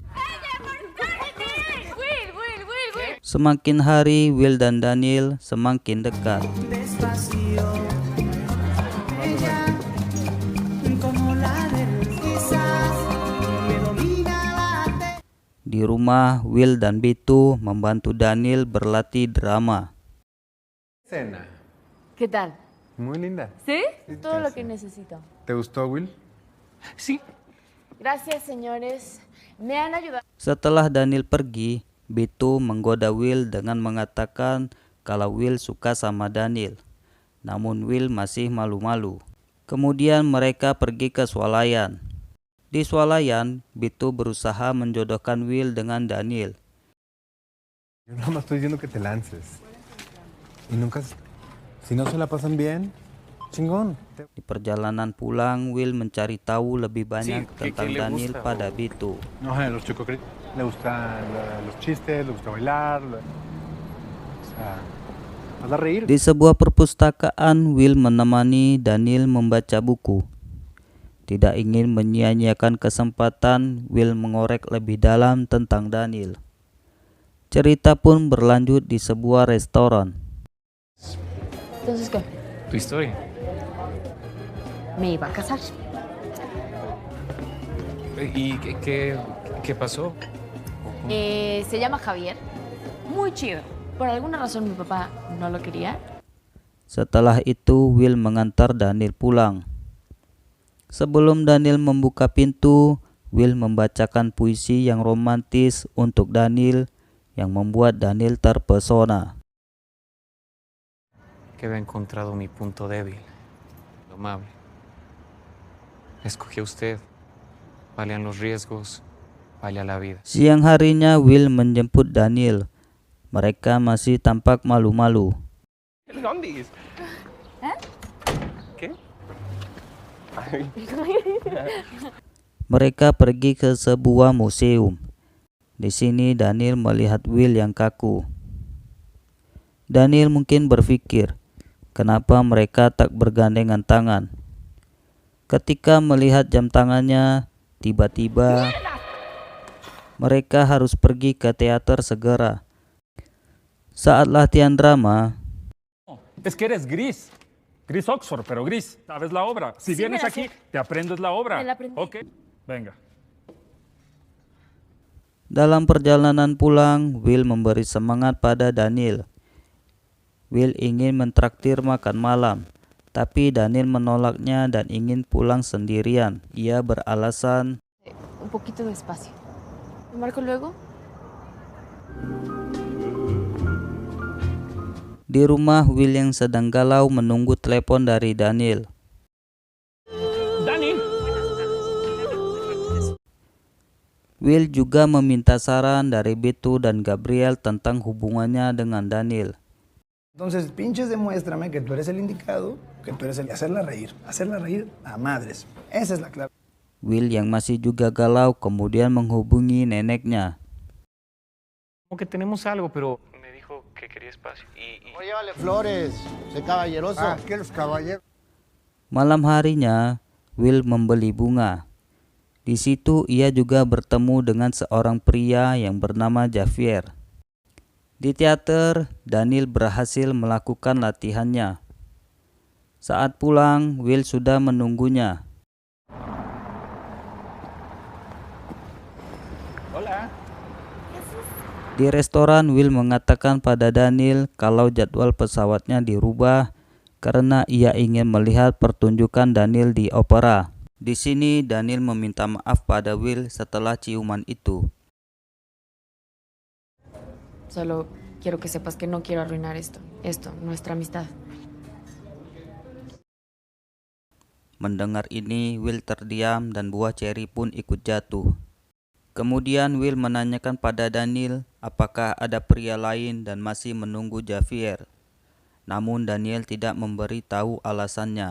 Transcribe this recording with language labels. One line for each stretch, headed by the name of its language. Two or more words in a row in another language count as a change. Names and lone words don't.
Indonesian: Semakin hari, Will dan Daniel semakin dekat. Di rumah, Will dan Beto membantu Daniel berlatih drama.
Spanish: Cena. ¿Qué tal? Muy linda. ¿Sí? Todo lo que necesito. ¿Te gustó, Will? Sí. Gracias, señores. Me han ayudado.
Indonesian: Setelah Daniel pergi, Beto menggoda Will dengan mengatakan kalau Will suka sama Daniel. Namun Will masih malu-malu. Kemudian mereka pergi ke swalayan. Di swalayan, Beto berusaha menjodohkan Will dengan Daniel.
Spanish: Yo nada más estoy diciendo que te lances. Y nunca... Si no se la pasan bien, chingón.
Indonesian: Di perjalanan pulang, Will mencari tahu lebih banyak tentang
Spanish: ¿qué le Daniel gusta,
Indonesian: pada
Spanish: o? Beto. No, los chococritos. Le gustan los chistes, le gusta bailar. O sea, hazla reír.
Indonesian: Di sebuah perpustakaan, Will menemani Daniel membaca buku. Tidak ingin menyia-nyiakan kesempatan, Will mengorek lebih dalam tentang Daniel. Cerita pun berlanjut di sebuah restoran.
Spanish: Entonces, ¿qué? Tu historia. Me iba a casar. ¿Y qué pasó? Se llama Javier. Muy chido. Por alguna razón mi papá no lo quería.
Indonesian: Setelah itu, Will mengantar Daniel pulang. Sebelum Daniel membuka pintu, Will membacakan puisi yang romantis untuk Daniel yang membuat Daniel terpesona.
Spanish: Que había encontrado mi punto débil, lo amable. Escogí a usted. Valían los riesgos, valía la vida.
Indonesian: Siang harinya Will menjemput Daniel. Mereka masih tampak malu-malu.
Spanish: ¿Qué?
Indonesian: Mereka pergi ke sebuah museum. Di sini Daniel melihat Will yang kaku. Daniel mungkin berpikir, kenapa mereka tak bergandengan tangan? Ketika melihat jam tangannya, tiba-tiba mereka harus pergi ke teater segera. Saat latihan drama,
Spanish: Es que eres gris. Gris Oxford, pero gris. ¿Sabes la obra? Si Sí, vienes me la aquí, sé. te aprendes la obra. Me la aprendí. Ok, venga.
Indonesian: dalam perjalanan pulang, Will memberi semangat pada Daniel. Will ingin mentraktir makan malam, tapi Daniel menolaknya dan ingin pulang sendirian. Ia beralasan,
Spanish: Un poquito despacio. ¿Te marco luego?
Indonesian: di rumah Will yang sedang galau menunggu telepon dari Daniel. Dani. Will juga meminta saran dari Beto dan Gabriel tentang hubungannya dengan Daniel.
Spanish: Entonces, pinches, demuéstrame que tú eres el indicado, que tú eres el... Hacerla reír a madres. Esa es la clave.
Indonesian: Will yang masih juga galau kemudian menghubungi neneknya.
Spanish: Como que tenemos algo, pero me dijo que quería espacio. Llévale flores, sé caballeroso. que los caballeros.
Indonesian: Malam harinya, Will membeli bunga. Di situ ia juga bertemu dengan seorang pria yang bernama Javier. Di teater, Daniel berhasil melakukan latihannya. Saat pulang, Will sudah menunggunya.
Spanish: Hola.
Indonesian: Di restoran, Will mengatakan pada Daniel kalau jadwal pesawatnya dirubah karena ia ingin melihat pertunjukan Daniel di opera. Di sini Daniel meminta maaf pada Will setelah ciuman itu.
Spanish: Solo quiero que sepas que no quiero arruinar esto, nuestra amistad.
Indonesian: Mendengar ini, Will terdiam dan buah ceri pun ikut jatuh. Kemudian Will menanyakan pada Daniel apakah ada pria lain dan masih menunggu Javier. Namun Daniel tidak memberi tahu alasannya.